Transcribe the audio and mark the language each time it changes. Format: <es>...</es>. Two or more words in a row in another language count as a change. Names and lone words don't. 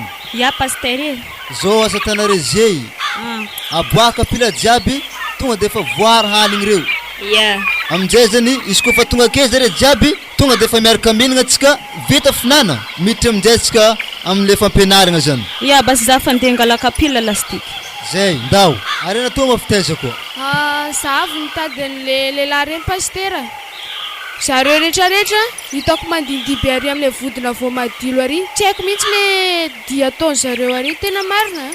<mg>Ya pasteur. Zao asa tanare zay. Aboaka pila jiaby tonga de fa voary hanigny reo. Ya. Aminjay zany izy koa fa tonga ake zare jiaby tonga de fa miaraka mihinagna atsika vita finana. Miditra aminjay atsika amin'le fampianaragna zany. Ya basi za fa andeha angalaka pila lastique. Zay, ndao. Arena toa mafitaiza koa. Savy mitady an'le lehilahy reny pastera. Zareo rehetrarehetra hitako mandindiby ary amin'le vodina voamadilo ary. Tsy haiko mihitsy le dia ataony zareo ary tena marina.</mg>